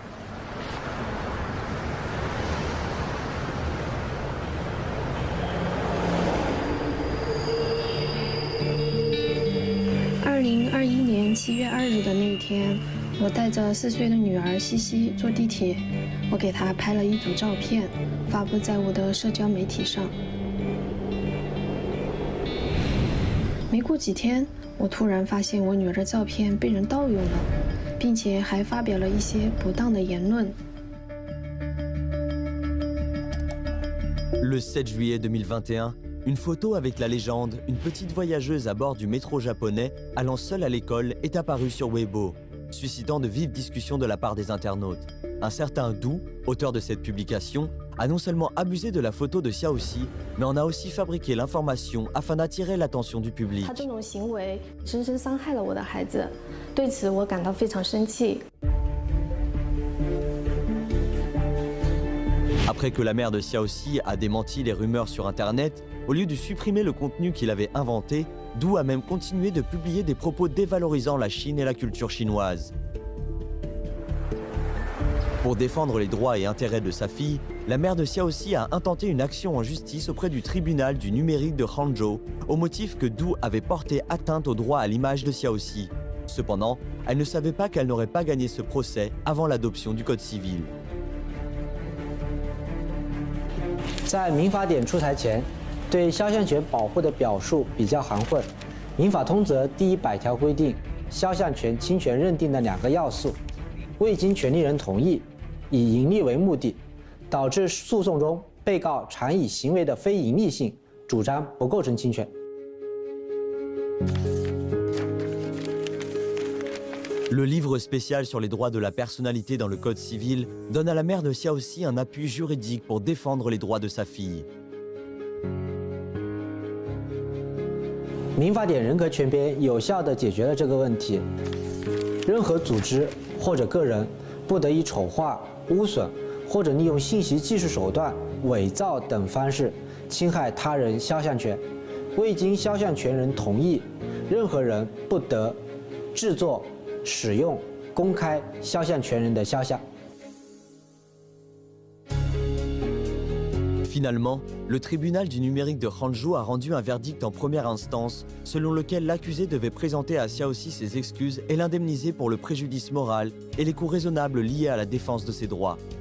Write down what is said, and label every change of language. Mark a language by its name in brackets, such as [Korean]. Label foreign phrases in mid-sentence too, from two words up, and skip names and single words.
[Chinese] 2021 年7月2日的那一天，我带着4岁的女儿西西坐地铁，我给她拍了一组照片，发布在我的社交媒体上。没过几天，我突然发现我女儿的照片被人盗用了，并且还发表了一些不当的言论。 [French] Le 7 juillet 2021, une photo avec la légende « Une petite voyageuse à bord du métro japonais allant seule à l'école » est apparue sur Weibo, suscitant de vives discussions de la part des internautes. Un certain Du, auteur de cette publication, a non seulement abusé de la photo de Xiaoxi, mais en a aussi fabriqué l'information afin d'attirer l'attention du public. [Chinese] 他这种行为深深伤害了我的孩子，对此我感到非常生气。 [French] Après que la mère de Xiaoxi a démenti les rumeurs sur Internet, au lieu de supprimer le contenu qu'il avait inventé, Du a même continué de publier des propos dévalorisant la Chine et la culture chinoise. Pour défendre les droits et intérêts de sa fille, la mère de Xiaoxi a intenté une action en justice auprès du tribunal du numérique de Hangzhou, au motif que Du avait porté atteinte au droit à l'image de Xiaoxi. Cependant, elle ne savait pas qu'elle n'aurait pas gagné ce procès avant l'adoption du Code civil. [Chinese] 在民法典出台前，对肖像权保护的表述比较含混。民法通则第100条规定，肖像权侵权认定的2个要素，未经权利人同意，以盈利为目的，导致诉讼中被告常以行为的非盈利性主张不构成侵权。 [French] Le livre spécial sur les droits de la personnalité dans le Code civil donne à la mère de Xiaoxi un appui juridique pour défendre les droits de sa fille. [Chinese] 民法典人格权编有效地解决了这个问题。任何组织或者个人不得以丑化、污损或者利用信息技术手段伪造等方式侵害他人肖像权， 未经肖像权人同意，任何人不得制作、使用、公开肖像权人的肖像。 [French] Finalement, le tribunal du numérique de Hangzhou a rendu un verdict en première instance, selon lequel l'accusé devait présenter à Xiaoxi ses excuses et l'indemniser pour le préjudice moral et les coûts raisonnables liés à la défense de ses droits.